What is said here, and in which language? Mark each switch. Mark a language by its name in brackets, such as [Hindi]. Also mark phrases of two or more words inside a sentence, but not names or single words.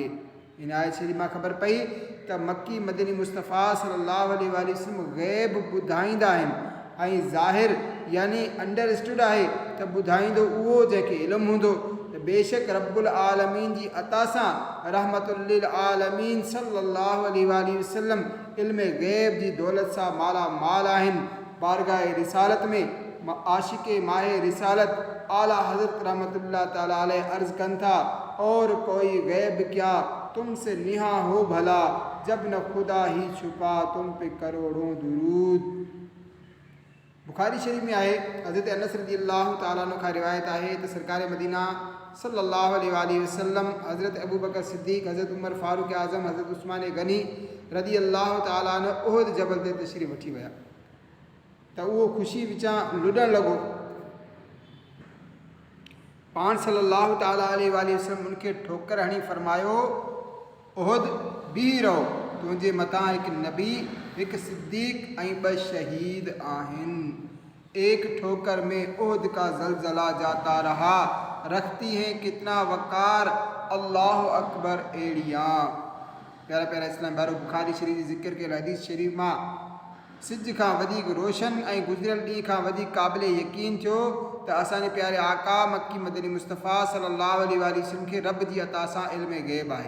[Sindhi] इन आयत शरीफ़ मां ख़बर पई त मक्की मदनी मुस्तफ़ा [Arabic] صلى الله عليه وسلم [Sindhi] ग़ैब ॿुधाईंदा आहिनि ऐं ज़ाहिर यानी अंडरस्टूड आहे त ॿुधाईंदो उहो जंहिंखे इल्मु हूंदो। त बेशक [Arabic] رب العالمين [Sindhi] जी अता सां [Arabic] رحمة للعالمين صلى الله عليه وسلم [Sindhi] इल्म ग़ैब जी दौलत सां माला माल आहिनि। बारगाह रिसालत में आशिक़े माहे रिसालत आला हज़रत [Arabic] رحمة الله تعالى عليه [Sindhi] अर्ज़ कन था, [Urdu] اور کوئی غیب کیا تم سے نہاں ہو بھلا جب نہ خدا ہی چھپا تم پہ کروڑوں درود. [Sindhi] बुखारी शरीफ में आहे, हज़रत अनस [Arabic] رضي الله تعالى عنه [Sindhi] खां रिवायत आहे त सरकार मदीना [Arabic] صلى الله عليه وسلم [Sindhi] हज़रत अबू बकर सिद्दीक़, हज़रत उमर फारूक आज़म, हज़रत उस्मान गनी [Arabic] رضي الله تعالى عنه [Sindhi] उहद जबल ते तशरीफ़ वठी विया त उहो ख़ुशी विचां लुॾण लॻो। पाण [Arabic] صلى الله تعالى عليه وسلم [Sindhi] उनखे ठोकर हणी फरमायो, उहद बीह रहो, तुंहिंजे मथां हिकु नबी, हिकु सिद्दीक़ ऐं 2 शहीद आहिनि। [Urdu] ایک ٹھوکر میں احد کا زلزلہ جاتا رہا رکھتی ہیں کتنا وقار, [Arabic] الله أكبر [Urdu] एड़ियाँ। [Sindhi] प्यारा प्यारा इस्लाम भाइरो, बुखारी शरीफ़ जी ज़िक्र कयल हदीस शरीफ़ मां सिज खां वधीक रोशन ऐं गुज़िरियल ॾींहं खां वधीक क़ाबिल यकीन थियो त असांजे प्यारे आका मक्की मदनी मुस्तफ़ा [Arabic] صلى الله عليه وسلم [Sindhi] खे रब जी अता सां इल्म ग़ैब आहे।